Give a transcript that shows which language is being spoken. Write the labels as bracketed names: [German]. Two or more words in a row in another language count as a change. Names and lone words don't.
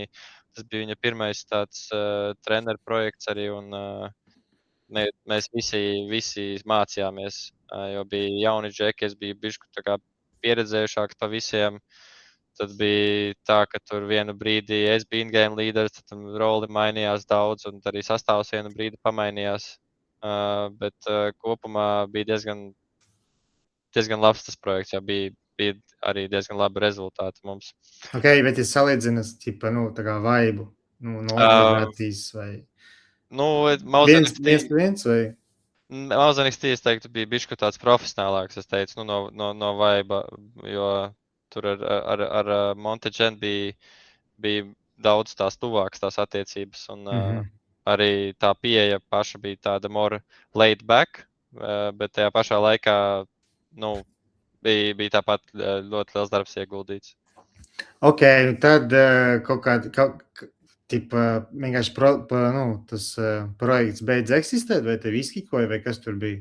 [Latvian] Tas bija viņa pirmais tāds treneru projekts arī, un mēs visi mācījāmies, jo bija jauni džeki, es biju bišķi tā kā pieredzējušāks pa visiem. Tad bija tā, ka tur vienu brīdi es biju in-game līderis, tad roli mainījās daudz, un arī sastāvs vienu brīdi pamainījās. Bet kopumā bija diezgan labs tas projekts, jā, bija arī diezgan labi rezultāti mums. Ok, bet ja salīdzinas, ķipa, nu, tā kā vaibu, nu, no organizācijas vai... Nu, viens vai... Mauzenīgs es teiktu, bija bišķi tāds profesionālāks, es teicu, nu, no vaiba, jo tur ar Monteģen bija daudz tās tuvākas tās attiecības, un arī tā pieeja paša bija tāda [English] more laid back, [Latvian] bet tajā pašā laikā, nu, bija tāpat ļoti liels darbs ieguldīts. Ok, tad kaut kāda, tipa, vienkārši tas projekts beidz eksistēt, vai tev izkikoja, vai kas tur bija?